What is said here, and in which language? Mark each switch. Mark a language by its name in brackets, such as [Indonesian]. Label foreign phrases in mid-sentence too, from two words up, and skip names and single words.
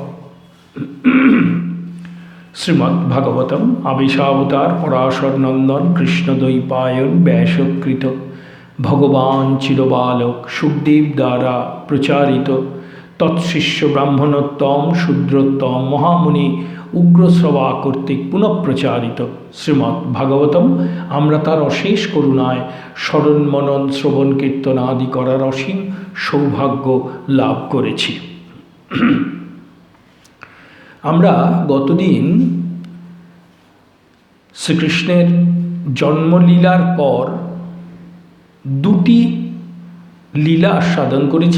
[Sanskrit] श्रीमद्भागवतम आवेशावतार पराशर नंदन कृष्णद्वैपायन व्यासकृत भगवान चिरबालक सुखदेव द्वारा प्रचारित तत्शिष्य ब्राह्मणोत्तम शूद्रोत्तम महामुनि उग्रश्रवा कर्तृक पुनः प्रचारित श्रीमद्भागवतम [Bangla] আমরা তার অশেষ করুণায় স্মরণ মনন শ্রবণ কীর্তন আদি করার অসীম সৌভাগ্য লাভ করেছি। আমরা গতদিন শ্রীকৃষ্ণের জন্মলীলার পর দুটি লীলা আস্বাদন করেছি।